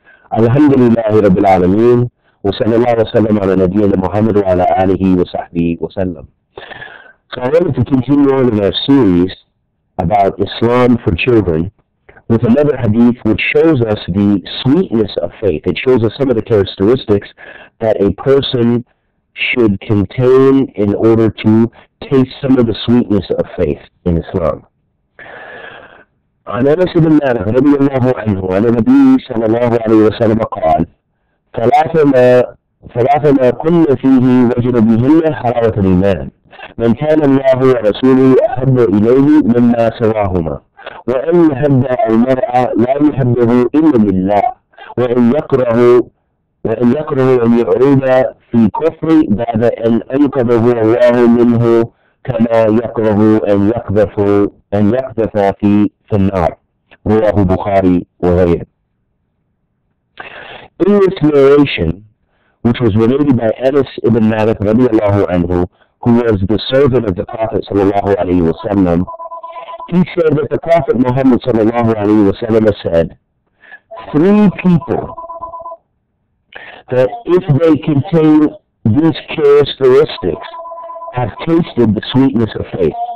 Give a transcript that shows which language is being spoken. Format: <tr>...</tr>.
<ar>الحمد لله رب العالمين وصلى الله وسلم على نبينا Muhammad وعلى آله وصحبه وسلم.</ar> <en>So I wanted to continue on in our series about Islam for children with another hadith which shows us the sweetness of faith. It shows us some of the characteristics that a person should contain in order to taste some of the sweetness of faith in Islam.</en> <ar>عن أنس بن مالك رضي الله عنه عن النبي صلى الله عليه وسلم قال: ثلاث ما كن فيه وجد بهن حلاوة الإيمان، من كان الله ورسوله أحب إليه مما سواهما، وأن يحب المرء لا يحبه إلا لله، وأن يكره أن يعود في كفر بعد أن أنقذه الله منه، كما يكره أن يقذف في النار. رواه البخاري وغيره.</ar> <en>In this narration, which was related by Anas ibn Malik radiallahu anhu, who was the servant of the Prophet sallallahu alayhi wa sallam, he said that the Prophet Muhammad sallallahu alayhi wa sallam said, 3 people that if they contain these characteristics have tasted the sweetness of faith.</en>